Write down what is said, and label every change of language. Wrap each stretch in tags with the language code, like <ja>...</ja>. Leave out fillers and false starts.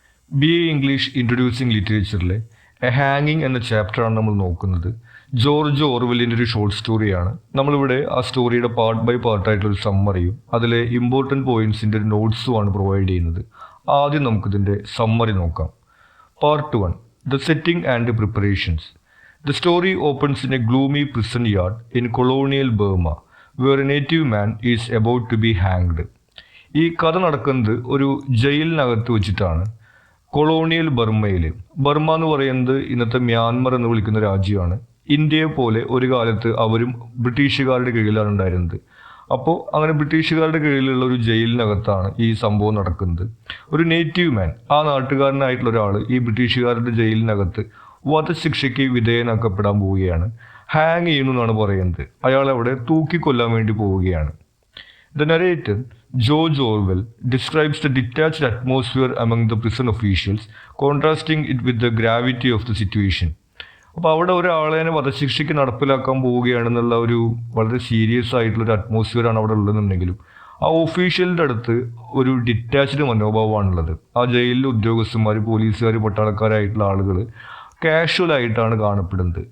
<ml>BA English introducing ലിറ്ററേച്ചറിലെ A ഹാങ്ങിങ് എന്ന ചാപ്റ്ററാണ് നമ്മൾ നോക്കുന്നത്. ജോർജ് ഓർവെല്ലിൻ്റെ ഒരു ഷോർട്ട് സ്റ്റോറിയാണ്. നമ്മളിവിടെ ആ സ്റ്റോറിയുടെ പാർട്ട് ബൈ പാർട്ടായിട്ടുള്ളൊരു സമ്മറിയും അതിലെ ഇമ്പോർട്ടൻറ്റ് പോയിൻറ്റ്സിൻ്റെ ഒരു നോട്ട്സുമാണ് പ്രൊവൈഡ് ചെയ്യുന്നത്. ആദ്യം നമുക്കിതിൻ്റെ സമ്മറി നോക്കാം. Part 1,</ml> <en>The setting and preparations. The story opens in a gloomy prison yard in colonial Burma, where a native man is about to be hanged.</en> <ml>ഈ കഥ നടക്കുന്നത് ഒരു ജയിലിനകത്ത് വെച്ചിട്ടാണ്. കൊളോണിയൽ ബർമ്മയിൽ, ബർമ്മ എന്ന് പറയുന്നത് ഇന്നത്തെ മ്യാൻമർ എന്ന് വിളിക്കുന്ന രാജ്യമാണ്. ഇന്ത്യയെ പോലെ ഒരു കാലത്ത് അവരും ബ്രിട്ടീഷുകാരുടെ കീഴിലാണ് ഉണ്ടായിരുന്നത്. അപ്പോൾ അങ്ങനെ ബ്രിട്ടീഷുകാരുടെ കീഴിലുള്ള ഒരു ജയിലിനകത്താണ് ഈ സംഭവം നടക്കുന്നത്. ഒരു നേറ്റീവ് മാൻ, ആ നാട്ടുകാരനായിട്ടുള്ള ഒരാൾ ഈ ബ്രിട്ടീഷുകാരുടെ ജയിലിനകത്ത് വധശിക്ഷയ്ക്ക് വിധേയനാക്കപ്പെടാൻ പോവുകയാണ്. ഹാങ് ചെയ്യുന്നു എന്നാണ് പറയുന്നത്. അയാൾ അവിടെ തൂക്കിക്കൊല്ലാൻ വേണ്ടി പോവുകയാണ്.</ml> <en>The narrator, George Orwell, describes the detached atmosphere among the prison officials, contrasting it with the gravity of the situation.</en> <ml>അപ്പോൾ അവിടെ ഒരാളെ വധശിക്ഷയ്ക്ക് നടപ്പിലാക്കാൻ പോവുകയാണെന്നുള്ള ഒരു വളരെ സീരിയസ് ആയിട്ടുള്ളൊരു അറ്റ്മോസ്ഫിയറാണ് അവിടെ ഉള്ളതെന്നുണ്ടെങ്കിലും ആ ഒഫീഷ്യലിൻ്റെ അടുത്ത് ഒരു ഡിറ്റാച്ച്ഡ് മനോഭാവമാണുള്ളത്. ആ ജയിലിലെ ഉദ്യോഗസ്ഥന്മാർ, പോലീസുകാർ, പട്ടാളക്കാരായിട്ടുള്ള ആളുകൾ കാഷ്വൽ ആയിട്ടാണ് കാണപ്പെടുന്നത്.</ml>